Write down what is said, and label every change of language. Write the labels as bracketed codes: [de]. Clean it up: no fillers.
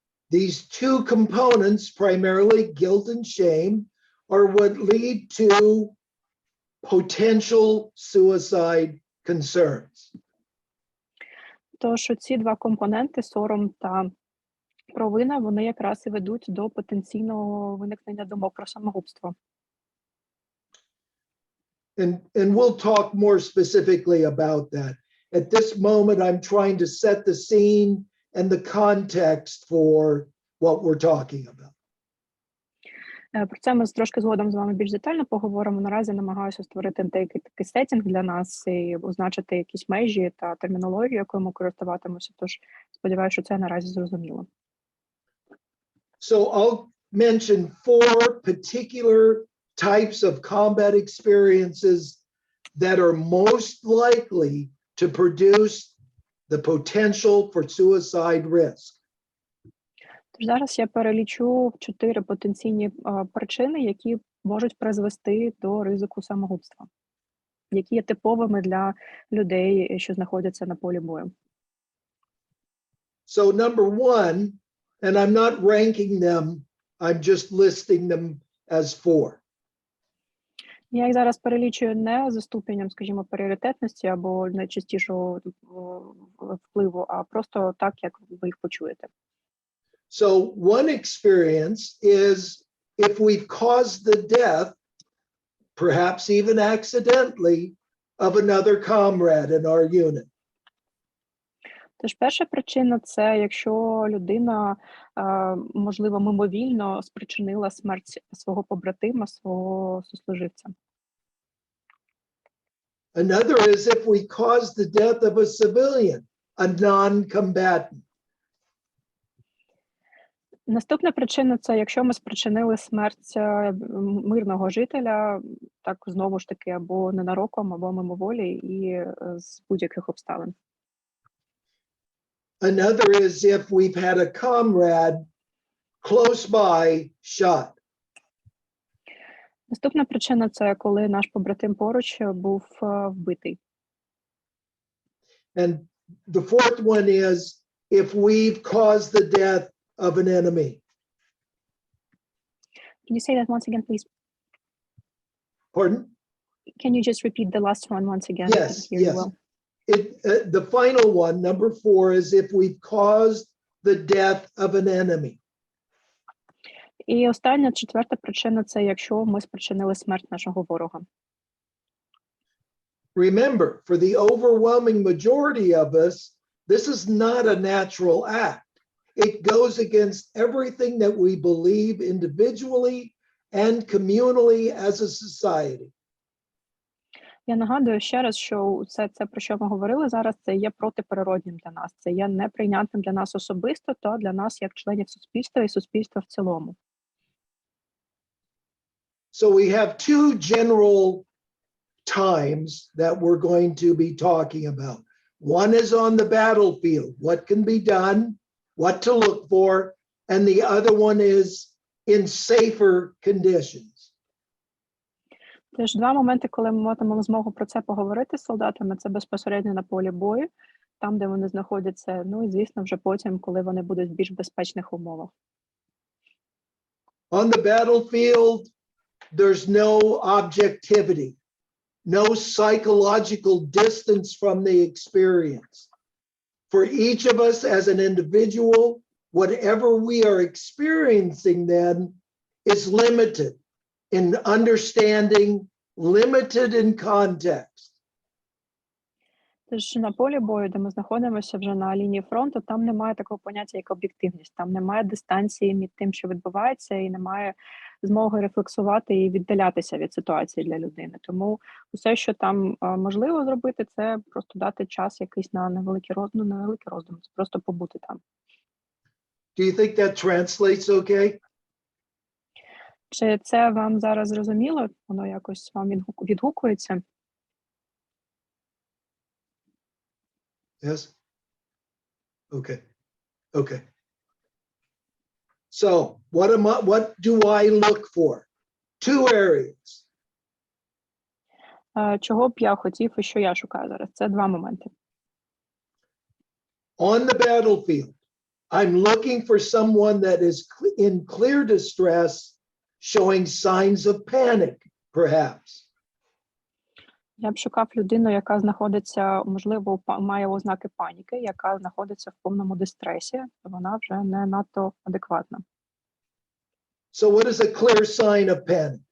[en] These two components, primarily guilt and shame, are what lead to potential suicide concerns. [uk] Тож ці два компоненти, сором та провина, вони якраз і ведуть до потенційного виникнення думок про самогубство. [en] And we'll talk more specifically about that. At this moment, I'm trying to set the scene and the context for what we're talking about. [uk] Про це ми трошки згодом з вами більш детально поговоримо. Наразі намагаюся створити деякий такий сеттинг для нас і означити якісь межі та термінологію, якою ми користуватимося. Тож сподіваюся, що це наразі зрозуміло. [en] So I'll mention 4 particular types of combat experiences that are most likely to produce the potential for suicide risk. [uk] Тож зараз я перелічу 4 потенційні причини, які можуть призвести до ризику самогубства, які є типовими для людей, що знаходяться на полі бою. [en] So number 1, and I'm not ranking them, I'm just listing them as 4. [uk] Я їх зараз перелічую не за ступенем, скажімо, пріоритетності або найчастішого впливу, а просто так, як ви їх почуєте. [en] So one experience is if we've caused the death, perhaps even accidentally, of another comrade in our unit. [uk] Тож перша причина – це якщо людина, можливо, мимовільно спричинила смерть свого побратима, свого сослуживця. [en] Another is if we cause the death of a civilian, a non-combatant. [uk] Наступна причина – це якщо ми спричинили смерть мирного жителя, так знову ж таки, або ненароком, або мимоволі і з будь-яких обставин. [en] Another is if we've had a comrade close by shot. [uk] Наступна причина – це коли наш побратим поруч був вбитий. [en] And the fourth one is if we've caused the death of an enemy. Can you say that once again, please? Pardon? Can you just repeat the last one once again? Yes, I couldn't hear you yes. well. The final one, number 4, is if we've caused the death of an enemy. [uk] І остання, четверта причина – це якщо ми спричинили смерть нашого ворога. [en] Remember, for the overwhelming majority of us, this is not a natural act. It goes against everything that we believe individually and communally as a society. [uk] Я нагадую ще раз, що це, про що ми говорили зараз, це є протиприроднім для нас. Це є неприйнятним для нас особисто, та для нас як членів суспільства і суспільства в цілому. [en] So we have 2 general times that we're going to be talking about. One is on the battlefield, what can be done, what to look for, and the other one is in safer conditions. [uk] Тож 2 моменти, коли ми матимемо змогу про це поговорити з солдатами, це безпосередньо на полі бою, там, де вони знаходяться, ну і, звісно, вже потім, коли вони будуть в більш безпечних умовах. [en] On the battlefield, there's no objectivity, no psychological distance from the experience. For each of us as an individual, whatever we are experiencing then is limited in understanding, limited in context. [uk] Тож на полі бою, де ми знаходимося вже на лінії фронту, там немає такого поняття, як об'єктивність, там немає дистанції між тим, що відбувається, і немає змоги рефлексувати і віддалятися від ситуації для людини. Тому усе, що там можливо зробити, це просто дати час якийсь на невеликий роздум, це просто побути там. [en] Do you think that translates okay? [uk] Чи це вам зараз зрозуміло? Воно якось вам відгукується? [en] Yes? Okay. Okay. So what do I look for? Two areas. [uk] Чого б я хотів і що я шукаю зараз? Це два моменти. [en] On the battlefield, I'm looking for someone that is in clear distress, showing signs of panic, perhaps. [uk] Я б шукав людину, яка знаходиться, можливо, має ознаки паніки, яка знаходиться в повному дистресі, вона вже не надто адекватна. [en] So what is a clear sign of panic?